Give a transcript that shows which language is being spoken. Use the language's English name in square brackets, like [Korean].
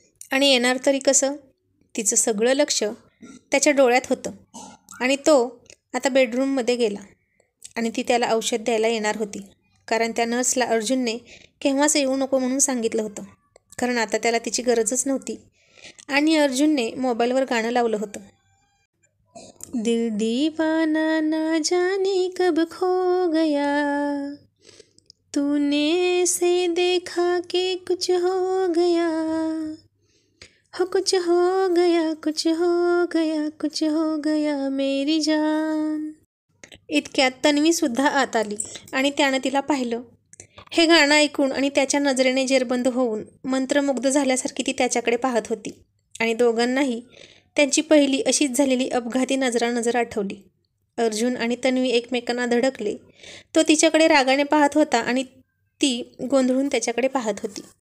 [Marathi] आणि येणार तरी कसं? तिचं सगळं लक्ष त्याच्या डोळ्यात होतं. आणि तो आता बेडरूममध्ये गेला आणि ती त्याला औषध द्यायला येणार होती, कारण त्या नर्सला अर्जुनने केव्हाच येऊ नको म्हणून सांगितलं होतं, कारण आता त्याला तिची गरजच नव्हती. [Hindi] आणि अर्जुनने मोबाईलवर गाणं लावलं होतं, दिल दीवाना ना जाने कब खो गया, तूने से देखा के कुछ हो गया, हो कुछ हो गया, कुछ हो गया, कुछ हो गया मेरी जान. [Marathi] इतक्यात तन्वीसुद्धा आत आली आणि त्यानं तिला पाहिलं. हे गाणं ऐकून आणि त्याच्या नजरेने जेरबंद होऊन मंत्रमुग्ध झाल्यासारखी ती त्याच्याकडे पाहत होती. आणि दोघांनाही त्यांची पहिली अशीच झालेली अपघाती नजर आठवली. अर्जुन आणि तन्वी एकमेकांना धडकले. तो तिच्याकडे रागाने पाहत होता आणि ती गोंधळून त्याच्याकडे पाहत होती.